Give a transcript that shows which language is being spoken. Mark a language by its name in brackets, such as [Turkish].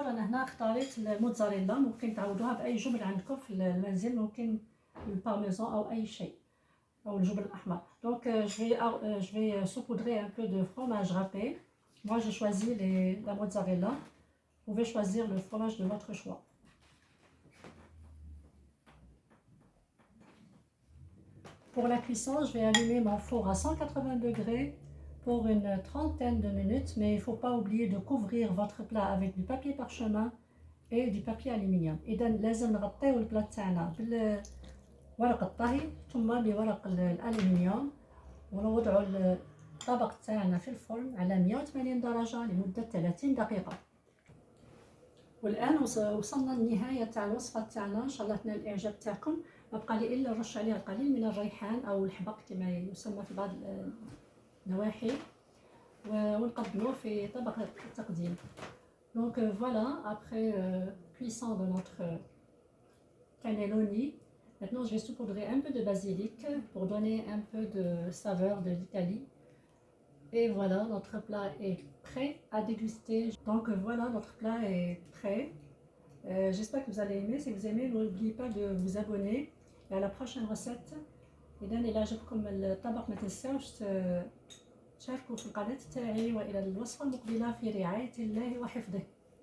[Arabic] أنا هنا اختاريت الموتزاريلا، ممكن تعوضوها بأي جبن عندكم في المنزل، ممكن البارميزان أو أي شيء أو الجبن الأحمر. [French] Donc je vais saupoudrer un peu de fromage râpé. Moi j'ai choisi la mozzarella. Vous pouvez choisir le fromage de votre choix. Pour la cuisson, je vais allumer mon four à 180 degrés pour une trentaine de minutes, mais il ne faut pas oublier de couvrir votre plat avec du papier parchemin et du papier aluminium. [Arabic] إذا لازم نغطيو البلا تاعنا بورق الطهي ثم بورق الألمنيوم، ونوضعوا الطبق تاعنا في الفرن على 180 درجة لمدة 30 دقيقة. والآن وصلنا للنهاية تاع الوصفة تاعنا. إن شاء الله تنال الإعجاب تاعكم. ما بقى لي إلا نرش عليها القليل من الريحان أو الحبق كما يسمى في بعض النواحي ونقدمه في طبق التقديم. [French] Donc voilà, après cuisson de notre cannelloni, maintenant je vais saupoudrer un peu de basilic pour donner un peu de saveur de l'Italie. Et voilà, notre plat est prêt à déguster. Donc voilà, notre plat est prêt. J'espère que vous allez aimer. Si vous aimez, n'oubliez pas de vous abonner. Et à la prochaine recette. [Arabic] إذا إلى عجبكم الطبق ما تنساوش تشاركوا في القناة تاعي، وإلى الوصفة المقبلة في رعاية الله وحفظه.